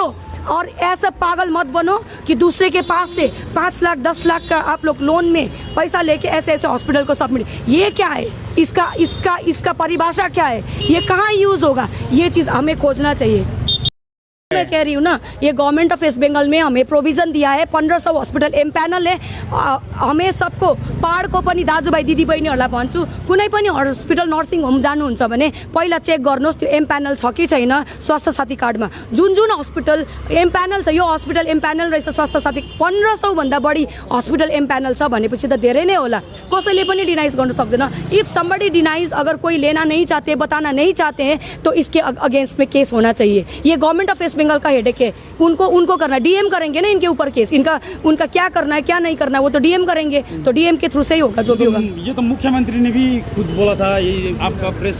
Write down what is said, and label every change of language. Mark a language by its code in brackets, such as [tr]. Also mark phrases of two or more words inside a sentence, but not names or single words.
[hi] और ऐसा पागल मत बनो कि दूसरे के पास से 5 लाख 10 लाख का आप लोग लोन में पैसा लेके ऐसे हॉस्पिटल को सबमिट, ये क्या है, इसका परिभाषा क्या है, ये कहाँ यूज़ होगा, ये चीज़ हमें खोजना चाहिए। मैं कह रही हूँ ना, ये गवर्नमेंट ऑफ वेस्ट बंगाल में हमें प्रोविज़न दिया है, 1500 हॉस्पिटल एम्पैनल है। [ne] हमें सबको पहाडको पनि दाजुभाइ दिदीबहिनीहरूलाई भन्छु, कुनै पनि हस्पिटल [en] nursing home [ne] जानुहुन्छ भने पहिला चेक गर्नुहोस् त्यो एम्पैनल छ कि छैन स्वास्थ्य साथी कार्डमा। जुन हस्पिटल एम्पैनल छ, यो हस्पिटल एम्पैनल रहेछ स्वास्थ्य साथी, 1500 भन्दा बढी हस्पिटल एम्पैनल छ भनेपछि त धेरै नै होला, कसैले पनि डिनाइज गर्न सक्दैन। [en] if somebody denies, [hi] अगर कोई लेना नहीं चाहते, बताना नहीं चाहते हैं, तो इसके अगेंस्ट में केस होना चाहिए। ये गवर्नमेंट ऑफ वेस्ट बंगाल बंगाल का हेडेक है, उनको करना, डीएम करेंगे ना इनके ऊपर केस, उनका क्या करना है क्या नहीं करना है वो तो डीएम करेंगे, तो डीएम के थ्रू से ही होगा जो भी होगा। ये तो मुख्यमंत्री ने भी खुद बोला था, ये आपका प्रेस।